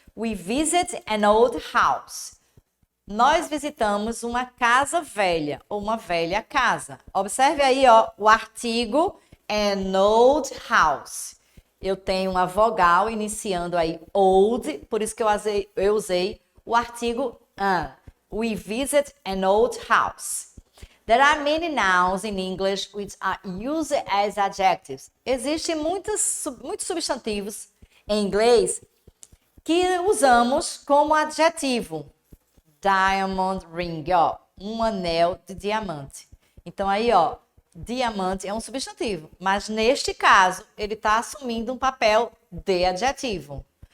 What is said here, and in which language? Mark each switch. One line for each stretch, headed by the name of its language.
English: We visit an old house.
Portuguese: Nós visitamos uma casa velha, ou uma velha casa. Observe aí, ó, o artigo
English: an old house.
Portuguese: Eu tenho uma vogal iniciando aí old, por isso que eu usei o artigo an.
English: We visit an old house. There are many nouns in English which are used as adjectives.
Portuguese: Existem muitos substantivos em inglês que usamos como adjetivo. Diamond ring, ó, um anel de diamante. Então aí, ó, diamante é um substantivo, mas neste caso ele está assumindo um papel de adjetivo.